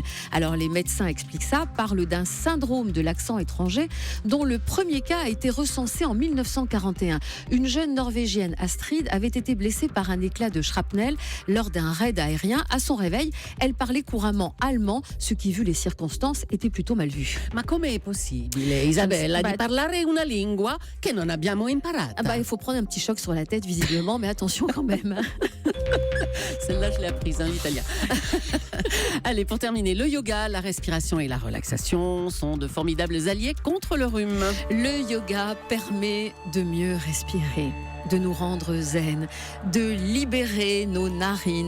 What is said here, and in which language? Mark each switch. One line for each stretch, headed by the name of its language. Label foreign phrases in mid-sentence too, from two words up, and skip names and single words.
French: Alors les médecins expliquent ça, parlent d'un syndrome de l'accent étranger, dont le premier cas a été recensé en 1941. Une jeune Norvégienne, Astrid, avait été blessée par un éclat de shrapnel lors d'un raid aérien. À son réveil, elle parlait couramment allemand, ce qui, vu les circonstances, était plutôt mal vu.
Italian: Ma come è possibile, Isabella, di parlare una lingua che non abbiamo imparata?
French: Il faut prendre un petit choc sur la tête, visiblement, mais attention quand même. Celle-là, je l'ai apprise, l'italien. Allez, pour terminer, le yoga, la respiration et la relaxation sont de formidables alliés contre le rhume. Le yoga permet de mieux respirer, de nous rendre zen, de libérer nos narines.